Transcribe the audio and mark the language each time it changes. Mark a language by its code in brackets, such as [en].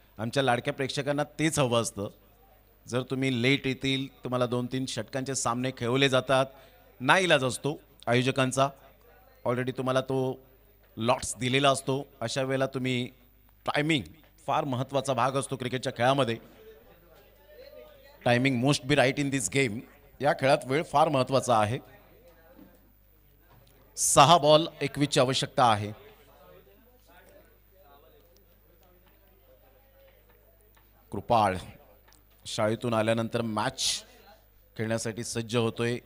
[mr] आमच्या लाडक्या प्रेक्षकांना तेच हवं असतं. जर तुम्ही लेट येतील, तुम्हाला 2-3 षटकांचे सामने खेळवले जातात, नाईलाज असतो आयोजकांचा. ऑलरेडी तुम्हाला तो लॉट्स दिलेला असतो. अशा वेळेला तुम्ही टायमिंग फार महत्त्वाचा भाग असतो क्रिकेटच्या खेळामध्ये. [en] Timing most be right in this game. [mr] या खेळात वेळ फार महत्त्वाचा आहे. 6 बॉल 21 ची आवश्यकता आहे. कृपाळ शाळेतून आल्यानंतर मॅच खेळण्यासाठी सज्ज होतोय.